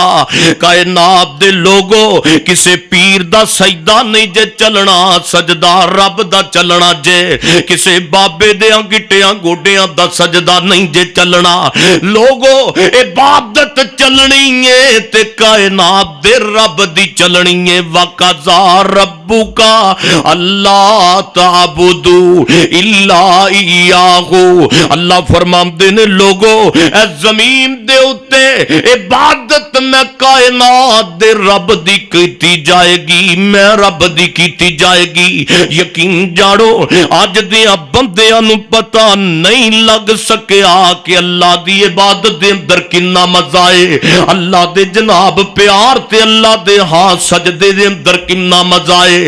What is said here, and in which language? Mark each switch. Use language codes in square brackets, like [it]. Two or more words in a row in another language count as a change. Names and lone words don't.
[pa] کائنات دے لوگو کسے پیر دا سجدہ نہیں جے چلنا، سجدہ رب دا چلنا جے. کسے بابے دے گٹیاں گوڈیاں دا سجدہ نہیں جے چلنا. لوگو عبادت چلنی ہے تے کائنات دے رب دی چلنی ہے. [ar] وقضى ربك ألا تعبدوا إلا إياه. [pa] اللہ فرماتے نے لوگو اے زمین دے اتے عبادت میں کائنات دے رب دی کیتی جائے گی، میں رب دی کیتی جائے گی. یقین جاڑو اج دے بندیاں نوں پتا نہیں لگ سکیا کہ اللہ دی عبادت دے اندر کنا مزہ ہے، اللہ دے جناب پیار تے اللہ دے ہاں سجدے دے اندر کنا مزہ ہے.